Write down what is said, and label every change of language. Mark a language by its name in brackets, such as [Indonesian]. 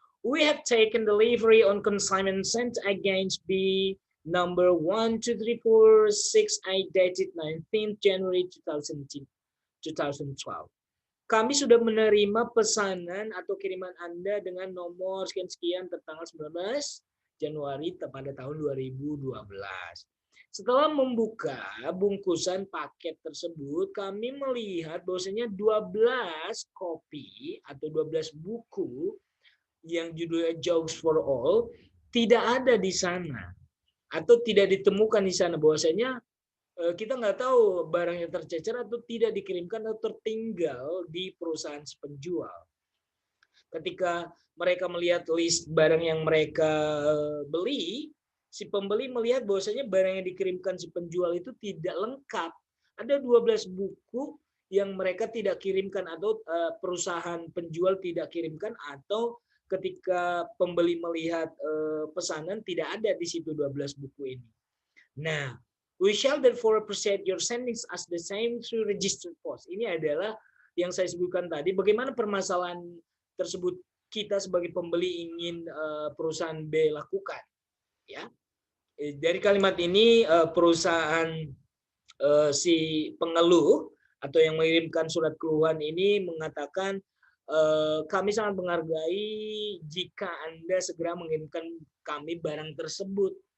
[English] We have taken delivery on consignment sent against B number 12346 dated 19th January 2012. [Indonesian] Kami sudah menerima pesanan atau kiriman Anda dengan nomor sekian-sekian tertanggal 19 Januari pada tahun 2012. Setelah membuka bungkusan paket tersebut, kami melihat bahwasanya 12 kopi atau 12 buku yang judulnya Jokes for All tidak ada di sana atau tidak ditemukan di sana, bahwasanya kita nggak tahu barangnya tercecer atau tidak dikirimkan atau tertinggal di perusahaan penjual. Ketika mereka melihat list barang yang mereka beli, si pembeli melihat bahwasanya barang yang dikirimkan si penjual itu tidak lengkap. Ada 12 buku yang mereka tidak kirimkan atau perusahaan penjual tidak kirimkan, atau ketika pembeli melihat pesanan tidak ada di situ 12 buku ini. Nah, [English] we shall therefore appreciate your sendings as the same through registered post. [Indonesian] Ini adalah yang saya sebutkan tadi, bagaimana permasalahan tersebut kita sebagai pembeli ingin perusahaan B lakukan. Ya, dari kalimat ini perusahaan si pengeluh atau yang mengirimkan surat keluhan ini mengatakan, kami sangat menghargai jika Anda segera mengirimkan kami barang tersebut.